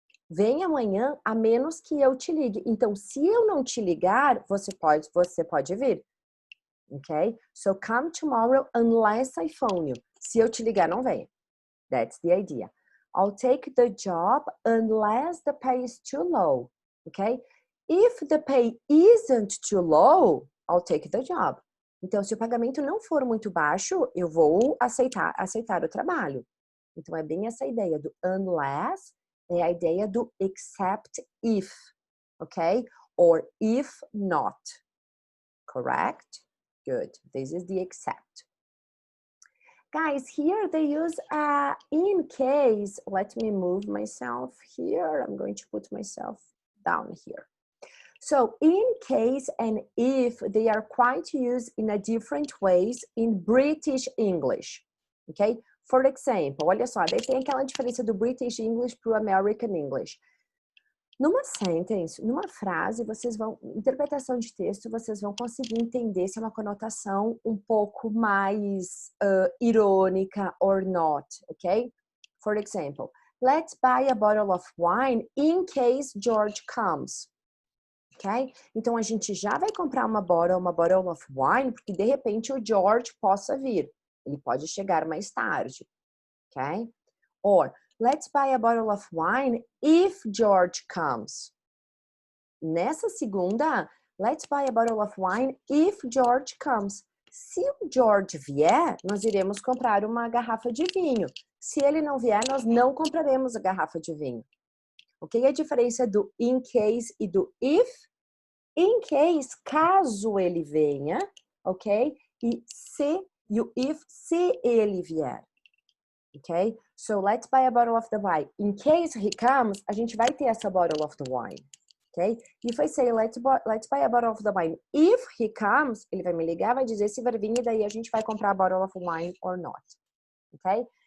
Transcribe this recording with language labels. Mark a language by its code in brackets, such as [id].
[pt] Vem amanhã a menos que eu te ligue. Então, se eu não te ligar, você pode vir. Ok? [en] So, come tomorrow unless I phone you. [pt] Se eu te ligar, não venha. [en] That's the idea. I'll take the job unless the pay is too low. Ok? If the pay isn't too low, I'll take the job. [pt] Então, se o pagamento não for muito baixo, eu vou aceitar o trabalho. Então, é bem essa ideia do unless. É a ideia do except if, okay? [en] Or if not, correct? Good, this is the except. Guys, here they use in case, let me move myself here. I'm going to put myself down here. So in case and if, they are quite used in a different ways in British English, okay? For example, [pt] olha só, daí tem aquela diferença do British English para o American English. Numa sentence, numa frase, interpretação de texto, vocês vão conseguir entender se é uma conotação um pouco mais irônica [en] or not, [pt] ok? [en] For example, let's buy a bottle of wine in case George comes. Ok? [pt] Então, a gente já vai comprar uma bottle of wine, porque de repente o George possa vir. Ele pode chegar mais tarde, ok? [en] Or, let's buy a bottle of wine if George comes. [pt] Nessa segunda, [en] let's buy a bottle of wine if George comes. [pt] Se o George vier, nós iremos comprar uma garrafa de vinho. Se ele não vier, nós não compraremos a garrafa de vinho. Ok? A diferença do in case e do if? In case, caso ele venha, ok? E se ele vier, ok? [en] So let's buy a bottle of the wine. In case he comes, [pt] a gente vai ter essa bottle of the wine, ok? [en] If I say let's buy a bottle of the wine, if he comes, [pt] ele vai me ligar, vai dizer se vai vir e daí a gente vai comprar a bottle of wine or not, ok?